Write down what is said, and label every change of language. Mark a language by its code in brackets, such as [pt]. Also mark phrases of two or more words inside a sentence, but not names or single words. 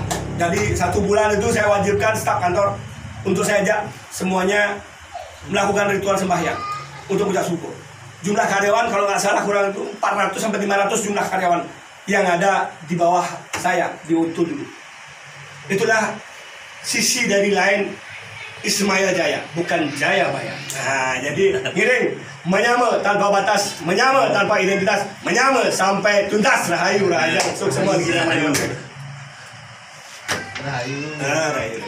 [id] Jadi 1 bulan itu saya wajibkan staf kantor untuk saya ajak semuanya melakukan ritual sembahyang untuk mengucap syukur. Jumlah karyawan kalau nggak salah kurang itu 400 sampai 500 jumlah karyawan yang ada di bawah saya di Untu dulu. Itulah sisi dari lain Ismail Jaya, bukan Jayabaya. Nah, jadi ngiring, menyama tanpa batas, menyama tanpa identitas, menyama sampai tuntas. Rahayu, rahayu, semua kita menyama. Rahayu. Rahayu.